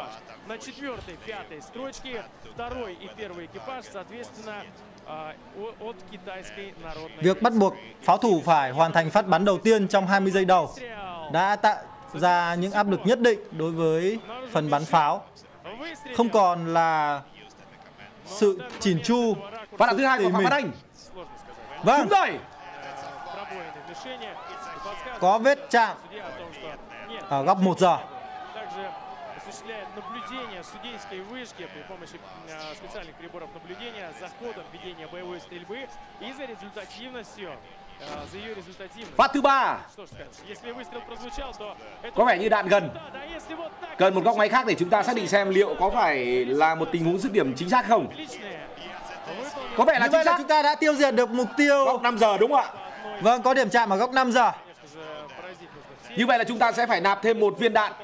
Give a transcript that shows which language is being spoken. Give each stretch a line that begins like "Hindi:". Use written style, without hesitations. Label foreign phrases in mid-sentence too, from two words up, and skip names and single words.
Vietnamese: Việc bắt buộc pháo thủ phải hoàn thành phát bắn đầu tiên trong 20 giây đầu đã tạo ra những áp lực nhất định đối với phần bắn pháo. Không còn là sự chỉn chu. Phát đạn thứ hai của Phạm Văn Anh. Vâng. Đúng rồi. Có vết chạm ở góc 1 giờ.
Russian: Наблюдение судейской вышки при помощи специальных приборов наблюдения за ходом ведения боевой стрельбы и за результативностью, за ее результативностью.
Vietnamese: Phát thứ 3.
Russian: Если выстрел прозвучал, то
Vietnamese: có vẻ như đạn gần. Cần một góc máy khác để chúng ta xác định xem liệu có phải là một tình huống dứt điểm chính xác không. Có vẻ là chính xác. Chúng ta đã tiêu diệt được mục tiêu góc 5 giờ đúng không ạ? Vâng, có điểm chạm ở góc 5 giờ. Như vậy là chúng ta sẽ phải nạp thêm một viên đạn.